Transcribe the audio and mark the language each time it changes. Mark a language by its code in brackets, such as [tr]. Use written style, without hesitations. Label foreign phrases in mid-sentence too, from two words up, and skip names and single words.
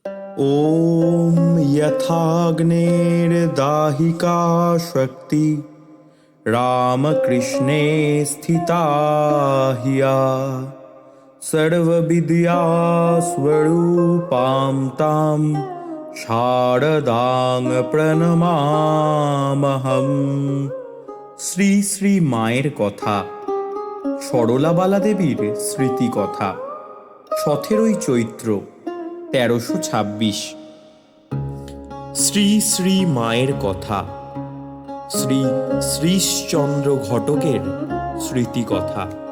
[sa] ॐ यथाग्नेर्दाहिका शक्ति रामकृष्णे स्थिता हिया सर्वविद्यास्वरूपां तां शारदां प्रणमामहम्। [bn] শ্রী শ্রী মায়ের কথা, সরলাবালা দেবীর স্মৃতি কথা। 17ই চৈত্র 1326। শ্রী শ্রী মায়ের কথা, শ্রী শ্রীশচন্দ্র ঘটকের স্মৃতি কথা।